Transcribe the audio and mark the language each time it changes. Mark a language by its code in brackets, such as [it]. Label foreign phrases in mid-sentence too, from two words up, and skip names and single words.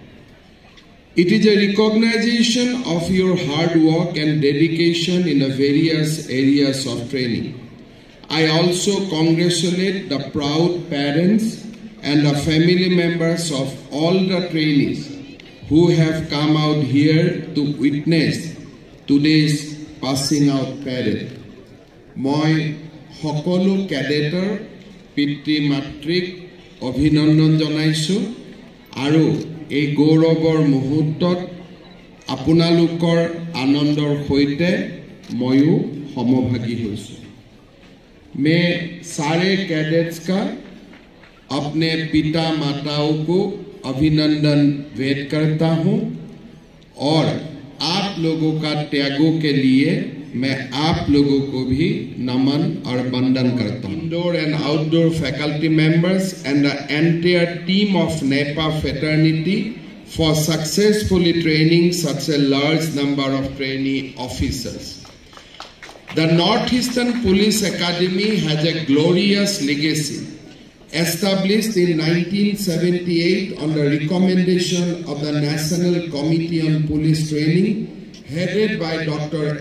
[en] It is a recognition of your hard work and dedication in the various areas of training. I also congratulate the proud parents and the family members of all the trainees who have come out here to witness today's passing out parade. [as] মই সকলো ক্যাডেটৰ পিতৃ মাতৃক অভিনন্দন জনাইছো আৰু এই গৌৰৱৰ মুহূৰ্তত আপোনালোকৰ আনন্দৰ সৈতে ময়ো সমভাগী হৈছো। [hi] मैं सारे कैडेट्स का अपने पिता माताओं को अभिनंदन व्यक्त करता हूं और आप लोगों का त्यागों के लिए मैं आप लोगों को भी नमन और वंदन करता हूं। [en] indoor and outdoor faculty members and the entire team of NEPA fraternity for successfully training such a large number of trainee officers. The Northeastern Police Academy has a glorious legacy. Established in 1978 on the recommendation of the National Committee on Police Training, headed by Dr.